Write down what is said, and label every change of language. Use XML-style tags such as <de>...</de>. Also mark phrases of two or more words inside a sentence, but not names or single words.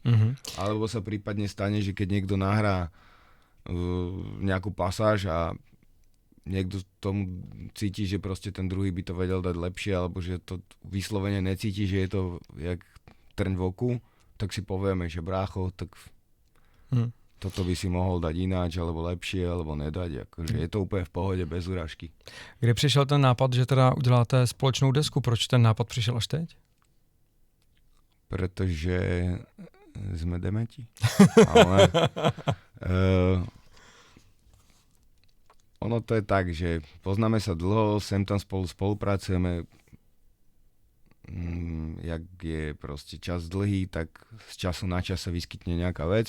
<sk>Alebo sa prípadne stane, že keď niekto nahrá nejakú pasáž a niekto tomu cíti, že proste ten druhý by to vedel dať lepšie, alebo že to vyslovene necíti, že je to jak trň v oku, tak si povieme, že brácho, tak toto by si mohol dať ináč, alebo lepšie, alebo nedať. Akože je to úplne v pohode, bez urážky.</sk> <cs>Kdy přišel ten nápad, že teda uděláte společnou desku? Proč ten nápad přišel až teď?</cs> <sk>Pretože sme dementi. Ale ono to je tak, že poznáme sa dlho, sem tam spolupracujeme. Jak je proste čas dlhý, tak z času na čas sa vyskytne nejaká vec.</sk>